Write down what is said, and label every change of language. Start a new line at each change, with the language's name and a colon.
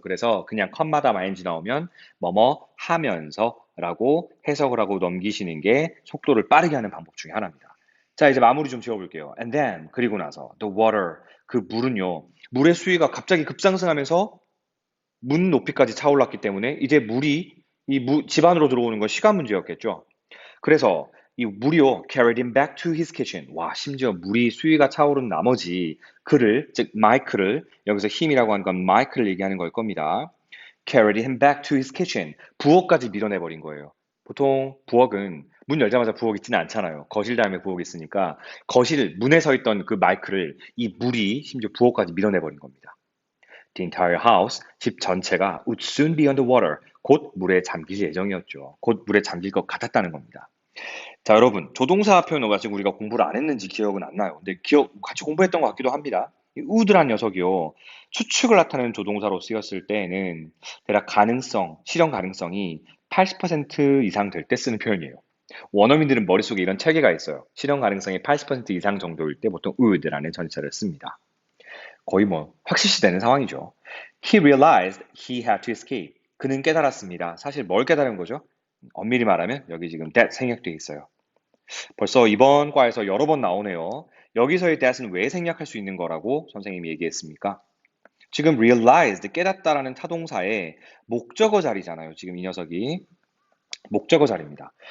Korean: 그래서 그냥 컴마다 마인지 나오면 뭐뭐 하면서라고 해석을 하고 넘기시는 게 속도를 빠르게 하는 방법 중에 하나입니다. 자, 이제 마무리 좀 지어볼게요.
English: And then,
Korean: 그리고 나서
English: the water,
Korean: 그 물은요. 물의 수위가 갑자기 급상승하면서 문 높이까지 차올랐기 때문에 이제 물이 집 안으로 들어오는 건 시간 문제였겠죠. 그래서 이 물이요,
English: carried him back to his kitchen.
Korean: 와, 심지어 물이 수위가 차오른 나머지 그를, 즉 마이크를, 여기서 힘이라고 하는 건 마이크를 얘기하는 걸 겁니다.
English: carried him back to his kitchen.
Korean: 부엌까지 밀어내버린 거예요. 보통 부엌은 문 열자마자 부엌 있지는 않잖아요. 거실 다음에 부엌이 있으니까 거실 문에 서 있던 그 마이크를 이 물이 심지어 부엌까지 밀어내버린 겁니다.
English: The entire house,
Korean: 집 전체가
English: would soon be underwater.
Korean: 곧 물에 잠길 예정이었죠. 곧 물에 잠길 것 같았다는 겁니다. 자, 여러분, 조동사 표현을 아직 우리가 공부를 안 했는지 기억은 안 나요. 근데 같이 공부했던 것 같기도 합니다. 이 would란 녀석이요. 추측을 나타내는 조동사로 쓰였을 때에는 대략 실현 가능성이 80% 이상 될 때 쓰는 표현이에요. 원어민들은 머릿속에 이런 체계가 있어요. 실현 가능성이 80% 이상 정도일 때 보통 would라는 전치사를 씁니다. 거의 뭐 확실시되는 상황이죠.
English: He realized he had to escape.
Korean: 그는 깨달았습니다. 사실 뭘 깨달은 거죠? 엄밀히 말하면 여기 지금 that 생략되어 있어요. 벌써 이번 과에서 여러 번 나오네요. 여기서의 that은 왜 생략할 수 있는 거라고 선생님이 얘기했습니까? 지금 realized, 깨닫다라는 타동사의 목적어 자리잖아요. 지금 이 녀석이. 목적어 자리입니다.